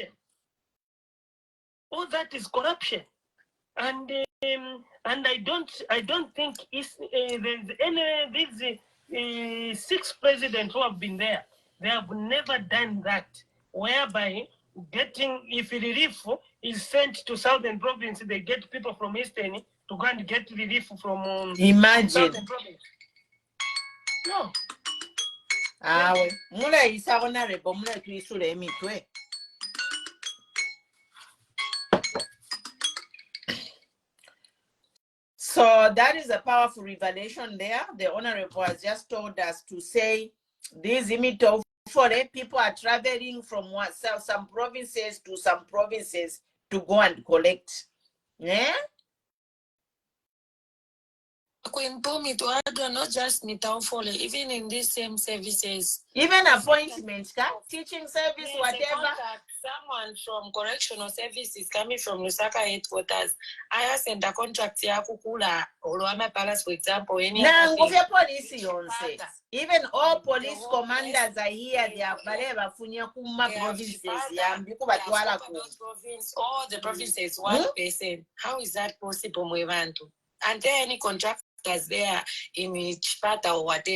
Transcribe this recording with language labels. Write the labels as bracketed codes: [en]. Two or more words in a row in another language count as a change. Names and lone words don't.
[en] All that is corruption, and I don't think there's any these 6 presidents who have been there. They have never done that, whereby getting, if relief is sent to Southern Province, they get people from Eastern to go and get relief from Imagine. Southern Province. No. [bem] Awe mule isa honorable mule tuisule emitwe. [en] So that is a powerful revelation there. The honorable has just told us to say these imito for people are traveling from some provinces to some provinces to go and collect. Yeah. Not just even in these same services. Even appointments, teaching service, whatever. Someone from correctional services coming from Lusaka headquarters, I send a contract [bem] ya kukula [en] Oluwama Palace, for example. Even all police commanders are here. They are [bem] funya kuma [en] provinces. All the provinces, one person. How is that possible, Mwevantu? And there any contractors there in Chipata or whatever?